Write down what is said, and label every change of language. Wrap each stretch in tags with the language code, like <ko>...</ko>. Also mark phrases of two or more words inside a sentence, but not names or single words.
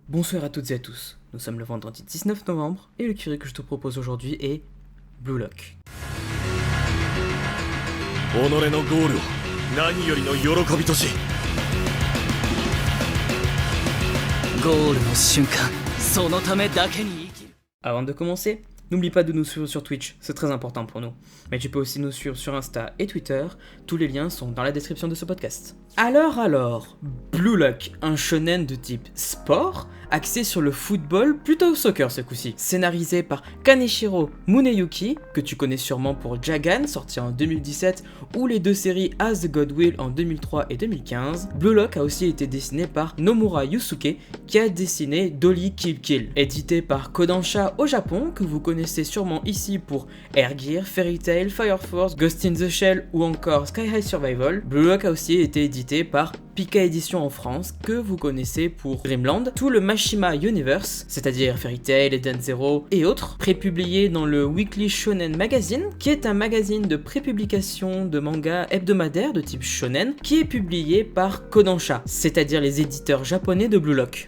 <fr>Bonsoir à toutes et à tous, nous sommes le vendredi 19 novembre et le curé que je te propose aujourd'hui est Blue Lock.</fr> <ja>己のゴールは何よりの喜びとしゴールの瞬間そのためだけに生きる</ja> <fr>Avant de commencer, n'oublie pas de nous suivre sur Twitch, c'est très important pour nous. Mais tu peux aussi nous suivre sur Insta et Twitter, tous les liens sont dans la description de ce podcast. Alors, Blue Lock, un shonen de type sport, axé sur le football, plutôt soccer ce coup-ci. Scénarisé par Kaneshiro Muneyuki, que tu connais sûrement pour Jagan, sorti en 2017, ou les deux séries As the God Will en 2003 et 2015. Blue Lock a aussi été dessiné par Nomura Yusuke, qui a dessiné Dolly Kill Kill. Édité par Kodansha au Japon, que vous connaissez sûrement ici pour Air Gear, Fairy Tail, Fire Force, Ghost in the Shell ou encore Sky High Survival. Blue Lock a aussi été édité par Pika Édition en France, que vous connaissez pour Dreamland, tout le Mashima Universe, c'est-à-dire Fairy Tail, Eden Zero et autres, prépublié dans le Weekly Shonen Magazine, qui est un magazine de prépublication de manga hebdomadaire de type shonen, qui est publié par Kodansha, c'est-à-dire les éditeurs japonais de Blue Lock.</fr>